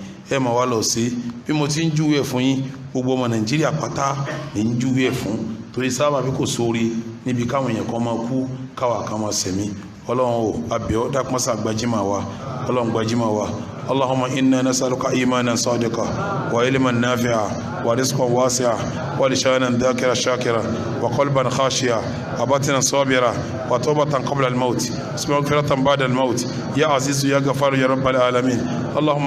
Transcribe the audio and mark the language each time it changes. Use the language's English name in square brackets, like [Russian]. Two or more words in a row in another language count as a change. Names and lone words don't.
[Yoruba] ẹ máa wá lọ sí bí mo ti ń júwe fún yín gbogbo ọmọ Nàìjíríà pátá ní ń júwe fún torí sábà bí kò sóore níbi káwọn èèyàn kan máa kú káwa kan máa sẹ̀mí ọlọ́run o àbíọ́ dákúmọ́sá gbajúmọ̀ wa ọlọ́run gbajúmọ̀ wa [Arabic] اللهم إنا نسألك إيمانا صادقا وعلما نافعا ورزقا واسعا ولسانا ذاكرا شاكرا وقلبا خاشعا وباطنا صابرا وتوبة قبل الموت مغفرة بعد الموت يا عزيز يا غفار يا رب العالمين اللهم